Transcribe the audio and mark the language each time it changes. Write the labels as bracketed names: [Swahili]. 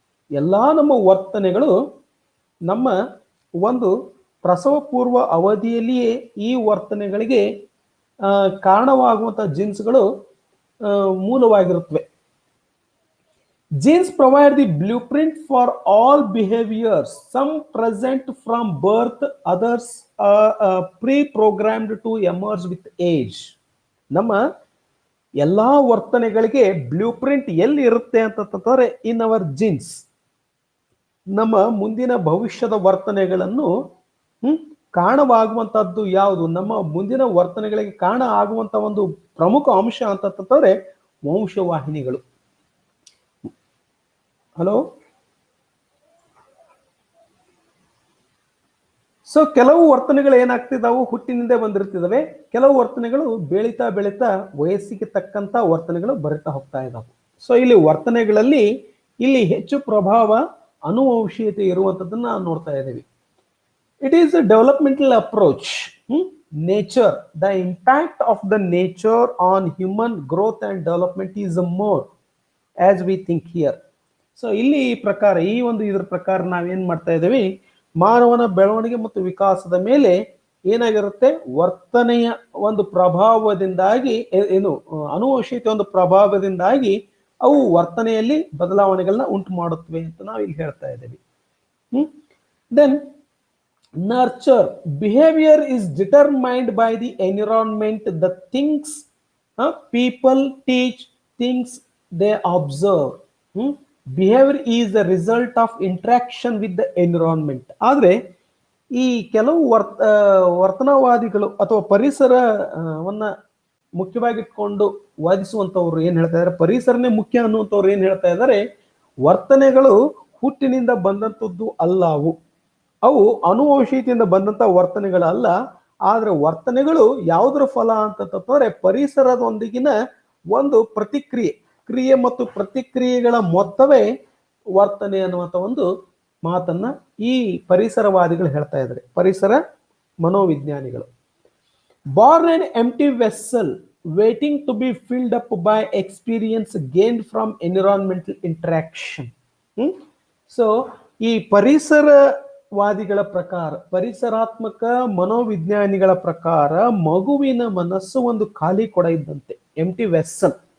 [Kannada] ಎಲ್ಲಾ ನಮ್ಮ ವರ್ತನೆಗಳು ನಮ್ಮ ಒಂದು ಪ್ರಸವ ಪೂರ್ವ ಅವಧಿಯಲ್ಲಿಯೇ ಈ ವರ್ತನೆಗಳಿಗೆ ಕಾರಣವಾಗುವಂತಹ ಜೀನ್ಸ್ಗಳು ಮೂಲವಾಗಿರುತ್ತವೆ. [English] Genes provide the blueprint for all behaviors. Some present from birth, others are pre-programmed to emerge with age. [Kannada] ನಮ್ಮ ಎಲ್ಲಾ ವರ್ತನೆಗಳಿಗೆ ಬ್ಲೂ ಪ್ರಿಂಟ್ ಎಲ್ಲಿ ಇರುತ್ತೆ ಅಂತಂದ್ರೆ [English] In our genes. [Kannada] ನಮ್ಮ ಮುಂದಿನ ಭವಿಷ್ಯದ ವರ್ತನೆಗಳನ್ನು ಕಾರಣವಾಗುವಂತದ್ದು ಯಾವುದು, ನಮ್ಮ ಮುಂದಿನ ವರ್ತನೆಗಳಿಗೆ ಕಾರಣ ಆಗುವಂತ ಒಂದು ಪ್ರಮುಖ ಅಂಶ ಅಂತಂದ್ರೆ ವಂಶವಾಹಿನಿಗಳು. ಹಲೋ. ಸೊ ಕೆಲವು ವರ್ತನೆಗಳು ಏನಾಗ್ತಿದಾವು, ಹುಟ್ಟಿನಿಂದ ಬಂದಿರ್ತಿದಾವೆ. ಕೆಲವು ವರ್ತನೆಗಳು ಬೆಳೀತಾ ಬೆಳೀತಾ ವಯಸ್ಸಿಗೆ ತಕ್ಕಂತ ವರ್ತನೆಗಳು ಬರಿತಾ ಹೋಗ್ತಾ ಇದಾವೆ. ಸೊ ಇಲ್ಲಿ ವರ್ತನೆಗಳಲ್ಲಿ ಇಲ್ಲಿ ಹೆಚ್ಚು ಪ್ರಭಾವ ಅನುವಂಶೀಯತೆ ಇರುವಂತದ್ದನ್ನ ನಾವು ನೋಡ್ತಾ ಇದ್ದೀವಿ. [English] It is a developmental approach. Nature, the impact of the nature on human growth and development is more as we think here. [Kannada] So ಇಲ್ಲಿ ಪ್ರಕಾರ, ಈ ಒಂದು ಇದರ ಪ್ರಕಾರ ನಾವೇನ್ ಮಾಡ್ತಾ ಇದ್ದೀವಿ, ಮಾನವನ ಬೆಳವಣಿಗೆ ಮತ್ತು ವಿಕಾಸದ ಮೇಲೆ ಏನಾಗಿರುತ್ತೆ, ವರ್ತನೆಯ ಒಂದು ಪ್ರಭಾವದಿಂದಾಗಿ, ಏನು ಅನುವಂಶೀಯತೆ ಒಂದು ಪ್ರಭಾವದಿಂದಾಗಿ ಅವು ವರ್ತನೆಯಲ್ಲಿ ಬದಲಾವಣೆಗಳನ್ನ ಉಂಟು ಮಾಡುತ್ತವೆ ಅಂತ ನಾವು ಇಲ್ಲಿ ಹೇಳ್ತಾ ಇದ್ದೀವಿ. [English] Then nurture, behavior is determined by the environment, the things people teach, things they observe. Behavior is the result of interaction with the environment. [Kannada] ಆದ್ರೆ ಈ ಕೆಲವು ವರ್ತನವಾದಿಗಳು ಅಥವಾ ಪರಿಸರವನ್ನ ಮುಖ್ಯವಾಗಿಟ್ಕೊಂಡು ವಾದಿಸುವಂತವ್ರು ಏನ್ ಹೇಳ್ತಾ ಇದ್ದಾರೆ, ಪರಿಸರನೇ ಮುಖ್ಯ ಅನ್ನುವಂಥವ್ರು ಏನ್ ಹೇಳ್ತಾ ಇದ್ದಾರೆ, ವರ್ತನೆಗಳು ಹುಟ್ಟಿನಿಂದ ಬಂದಂಥದ್ದು ಅಲ್ಲ, ಅವು ಅನುವಂಶೀಯತೆಯಿಂದ ಬಂದಂತ ವರ್ತನೆಗಳಲ್ಲ. ಆದ್ರೆ ವರ್ತನೆಗಳು ಯಾವುದರ ಫಲ ಅಂತಂದ್ರೆ ಪರಿಸರದೊಂದಿಗಿನ ಒಂದು ಪ್ರತಿಕ್ರಿಯೆ, ಕ್ರಿಯೆ ಮತ್ತು ಪ್ರತಿಕ್ರಿಯೆಗಳ ಮೊತ್ತವೇ ವರ್ತನೆ ಅನ್ನುವಂಥ ಒಂದು ಮಾತನ್ನ ಈ ಪರಿಸರವಾದಿಗಳು ಹೇಳ್ತಾ ಇದ್ದಾರೆ, ಪರಿಸರ ಮನೋವಿಜ್ಞಾನಿಗಳು. [English] Born an empty vessel waiting to be filled up by experience gained from environmental interaction. [Kannada] So ಈ ಪರಿಸರವಾದಿಗಳ ಪ್ರಕಾರ, ಪರಿಸರಾತ್ಮಕ ಮನೋವಿಜ್ಞಾನಿಗಳ ಪ್ರಕಾರ ಮಗುವಿನ ಮನಸ್ಸು ಒಂದು ಖಾಲಿ ಕೊಡ ಇದ್ದಂತೆ, ಎಂಟಿ ವೆಸ್ಸಲ್.